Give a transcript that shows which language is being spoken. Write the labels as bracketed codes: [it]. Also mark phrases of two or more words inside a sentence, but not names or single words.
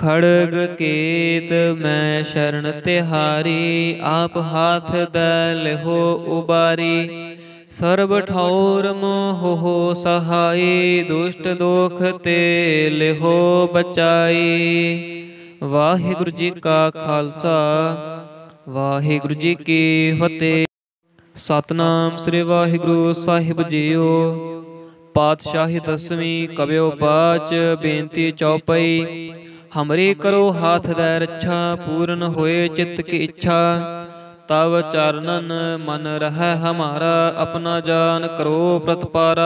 [bra] खड़ग केत मैं शरण तिहारी, आप हाथ दै लिहो उबारी। सर्ब ठौर मोह सहाय, दुष्ट दोख ते लिहो बचाई। [pa] ਵਾਹਿਗੁਰੂ ਜੀ ਕਾ ਖਾਲਸਾ, ਵਾਹਿਗੁਰੂ ਜੀ ਕੀ ਫਤਿਹ। ਸਤਿਨਾਮ ਸ੍ਰੀ ਵਾਹਿਗੁਰੂ ਸਾਹਿਬ ਜੀਓ। ਪਾਤਸ਼ਾਹੀ ਦਸਵੀਂ ਕਬਿਯੋ ਪਾਚ, ਬੇਨਤੀ ਚੌਪਈ। [bra] हमरे करो हाथ दै रक्षा, पूर्ण होए चित्त की इच्छा। तव चरणन मन रह हमारा, अपना जान करो प्रतपारा।